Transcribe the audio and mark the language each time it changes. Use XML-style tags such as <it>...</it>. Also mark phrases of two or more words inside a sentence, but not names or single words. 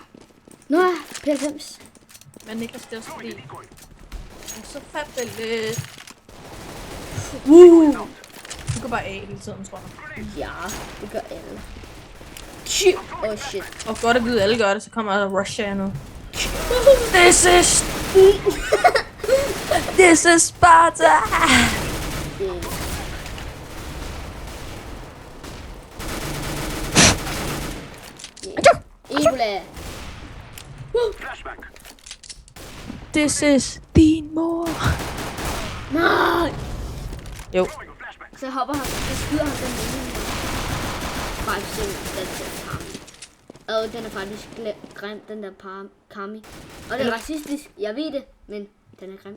<da>Nå, P90. Men Niklas, det er også fordi... Så fabeløst. Du går bare af hele tiden, tror jeg. Ja, det gør alle. Shit.</da> <en>Oh shit.</en> <da>Og godt at vide, at alle gør det, så kommer der Russia nu.</da> <en>This is Sparta!</en> <da>Ebola.</da> <en>This is</en> <da>din mor. Nej. Jo. Så hopper han, så skyder han den ene. Bare se, den der Kami. Og den er faktisk grim, den der Kami. Og det er racistisk, jeg ved det, men den er grim.</da>